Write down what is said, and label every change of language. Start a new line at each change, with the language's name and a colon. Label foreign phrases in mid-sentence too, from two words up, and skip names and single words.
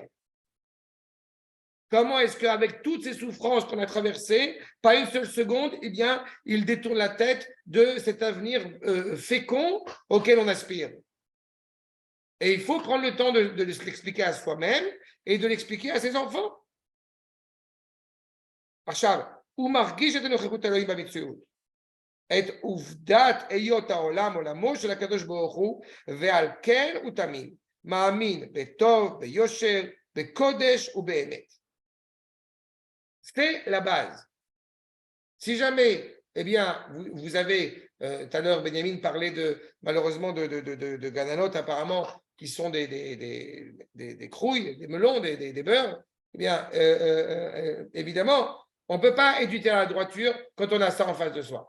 French: Comment est-ce qu'avec toutes ces souffrances qu'on a traversées, pas une seule seconde, eh bien, il détourne la tête de cet avenir fécond auquel on aspire. Et il faut prendre le temps de l'expliquer à soi-même et de l'expliquer à ses enfants.
Hebrew: עכשיו, הוא מרגיש את הנוכחות אלוהים במציאות. את עובדת היות העולם עולמו של הקדוש ברוך הוא, ועל כן הוא תמיד מאמין בטוב, ביושר, בקודש ובאמת.
French: C'est la base. Si jamais, eh bien, vous avez, tout à l'heure, Benjamin parlait malheureusement de gananot, apparemment, qui sont des crouilles, des melons, des beurres, eh bien, évidemment, on ne peut pas éduquer à la droiture quand on a ça en face de soi.